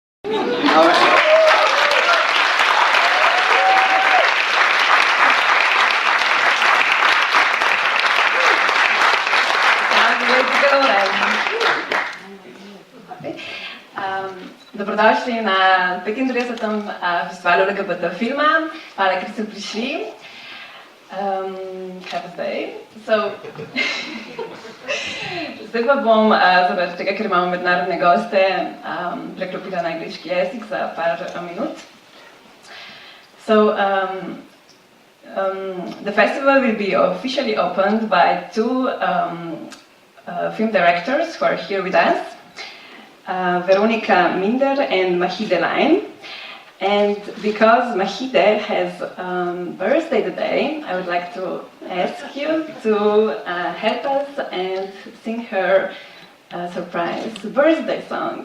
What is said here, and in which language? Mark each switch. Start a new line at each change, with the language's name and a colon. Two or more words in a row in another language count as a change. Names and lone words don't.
Slovenian: Lady Galore. Dobrodošli na 35. Festivalu LGBT filma. Hvala, ker ste prišli. Kaj pa zdaj? Zdaj pa bom, zaradi tega, ker imamo mednarodne goste, preklopila na angliški jezik za par minut.
English: The festival will be officially opened by two film directors who are here with us, Veronika and Mahide Lein. And because Mahide has birthday today, I would like to ask you to help us and sing her surprise birthday song.